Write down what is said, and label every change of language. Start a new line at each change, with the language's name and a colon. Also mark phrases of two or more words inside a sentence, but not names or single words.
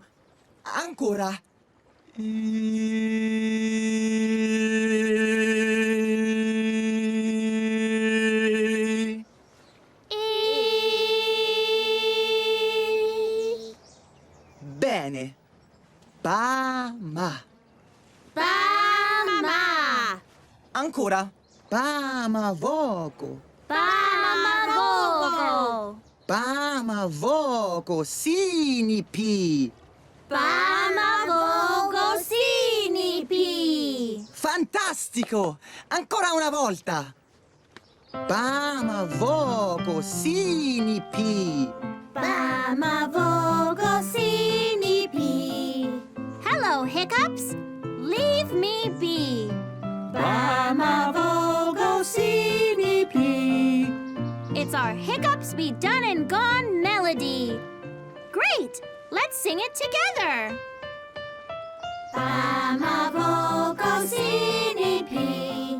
Italian: Ancora. Bene. Bama. Bama. Ancora. Bama voco. Bamavogo. Bama voco. Sinipi. Bamavogo sinipi. Fantastico! Ancora una volta! Bama voco sinipi. Bamavogo sinipi.
English: Hello, hiccups. Leave me be. Bamavogo sinipi. It's our hiccups be done and gone melody. Great! Let's sing it together. Bamavogo sinipi.